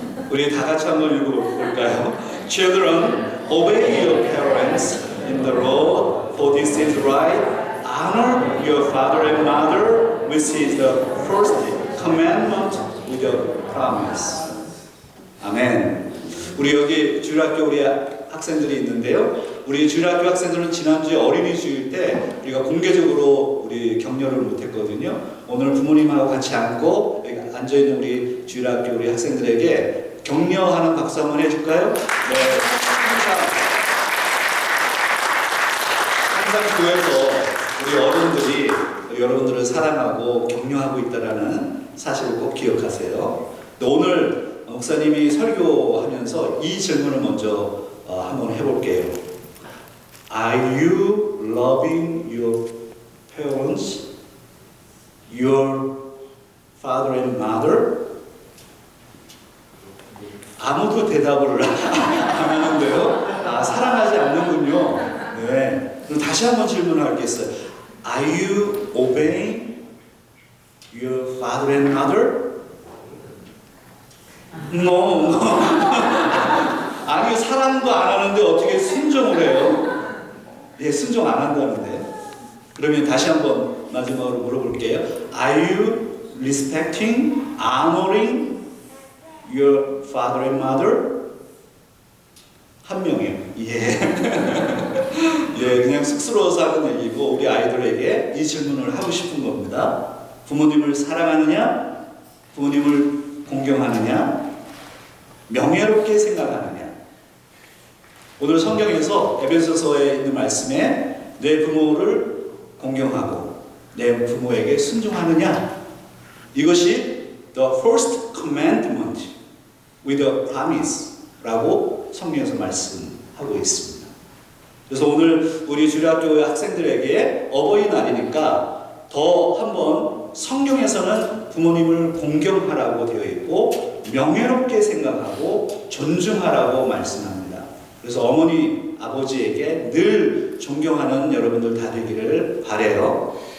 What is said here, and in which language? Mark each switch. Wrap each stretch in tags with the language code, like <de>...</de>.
<ko>우리 다 같이 한번 읽어볼까요?</ko> <en>Children, obey your parents in the Lord, for this is right. Honor your father and mother, which is the first commandment with a promise.</en> <ko>아멘. 우리 여기 주일학교 우리 학생들이 있는데요. 우리 주일학교 학생들은 지난주에 어린이 주일 때 우리가 공개적으로 우리 격려를 못했거든요. 오늘 부모님하고 같이 앉고 여기 앉아있는 우리 주일학교 우리 학생들에게 격려하는 박수 한번 해줄까요? 네. 항상 교회에서 우리 어른들이 여러분들을 사랑하고 격려하고 있다는 사실을 꼭 기억하세요. 오늘 목사님이 설교하면서 이 질문을 먼저 한번 해볼게요.</ko> <en>Are you loving your parents, your father and mother?</en> <ko>아무도 대답을 안 하는데요. 사랑하지 않는군요. 네. 그럼 다시 한번 질문하겠어요.</ko> <en>Are you obeying your father and mother? No.</en> <ko>아니 사랑도 안 하는데 어떻게 순종을 해요? 예, 순종 안 한다는데. 그러면 다시 한번 마지막으로 물어볼게요.</ko> <en>Are you respecting, honoring your father and mother?</en> <ko>한 명이요. 예. 예, 그냥 쑥스러워서 하는 얘기고 우리 아이들에게 이 질문을 하고 싶은 겁니다. 부모님을 사랑하느냐? 부모님을 공경하느냐? 명예롭게 생각하느냐? 오늘 성경에서 에베소서에 있는 말씀에 내 부모를 공경하고 내 부모에게 순종하느냐? 이것이</ko> <en>the first commandment with a promise</en> <ko>라고 성경에서 말씀하고 있습니다. 그래서 오늘 우리 주일학교 학생들에게 어버이날이니까 더 한번 성경에서는 부모님을 공경하라고 되어 있고 명예롭게 생각하고 존중하라고 말씀합니다. 그래서 어머니, 아버지에게 늘 존경하는 여러분들 다 되기를 바라요.</ko>